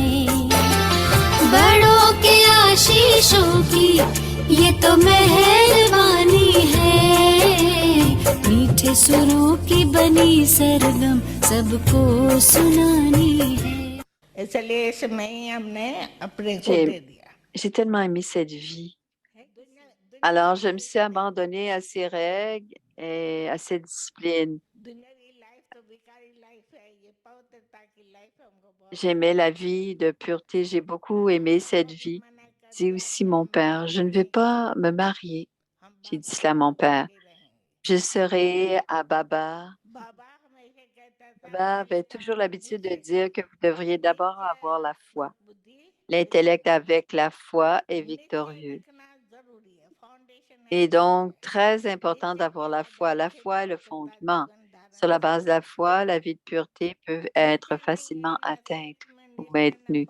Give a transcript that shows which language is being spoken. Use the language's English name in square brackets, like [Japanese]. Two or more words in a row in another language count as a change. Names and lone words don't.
[Hindi] बड़ों के आशीषों की ये तो मेहरबानी है, मीठे सुरों की बनी सरगम सबको सुनानी है। इसलिए इस में हमने अपने को [French] J'ai- [Hindi] दे दिया। [French] J'ai tellement aimé cette vie. Alors, je me suis abandonnée à ces règles et à cette discipline. [Hindi] दुनिया की लाइफ तो बेकारी लाइफ है, ये पवित्रता की लाइफ हमको बहुत [French] J'aimais la vie de pureté. J'ai beaucoup aimé cette vie. Dit aussi mon père, je ne vais pas me marier. J'ai dit cela à mon père. Je serai à Baba. [Hindi] बाबा हमेशा कहता था [French] Baba avait toujours l'habitude de dire que vous devriez d'abord avoir la foi. L'intellect avec la foi est victorieux. Et donc, très important d'avoir la foi. La foi est le fondement. Sur la base de la foi, la vie de pureté peut être facilement atteinte ou maintenue.